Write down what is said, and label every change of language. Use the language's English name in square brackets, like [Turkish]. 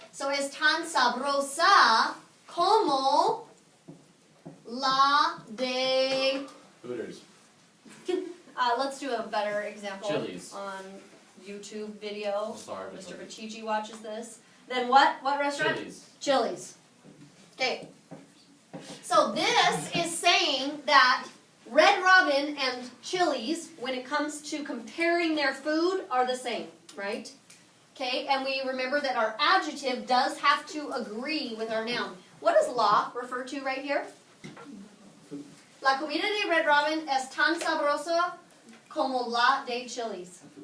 [Spanish] So es tan sabrosa como la de... [English] Hooters. Let's do a better example Chili's. on YouTube video. Sorry, Mr. sorry. Bachichi watches this. Then what? What restaurant? Chili's. Chili's. Okay. So this is saying that Red Robin and Chili's, when it comes to comparing their food, are the same, right? Okay, and we remember that our adjective does have to agree with our noun. What does la refer to right here? [Spanish] La comida de Red Robin es tan sabrosa como la de Chili's.